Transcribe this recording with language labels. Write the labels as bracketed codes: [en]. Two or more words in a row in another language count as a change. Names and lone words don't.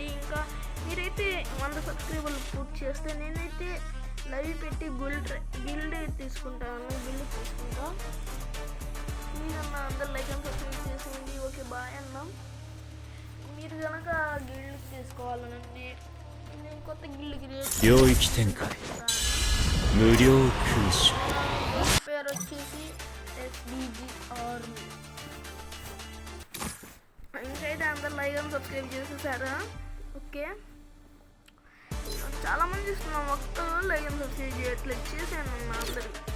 [te] ఇంకా మీరైతే 100 సబ్స్క్రైబర్లు పూర్తి చేస్తే నేనైతే లైవ్ పెట్టి గిల్డ్ తీసుకుంటా. మీరన్నా అందరూ [en] like and subscribe [te] చేసేయండి. [en] okay bye [te] అన్నా. మీరు కనుక గిల్డ్ తీసుకోవాలనండి, నేను కొత్త [en] guild create [ja] 領域展開無料空襲 [te] పేరు వచ్చేసి SBG ఆర్మీ. ఇంకైతే అందరు [en] like and subscribe [te] చేసేసారా? ఓకే, చాలామంది చూస్తున్నాం, ఒక్కరు [en] like and subscribe [te] చేయట్లేదు. చేశాను అన్న అందరు.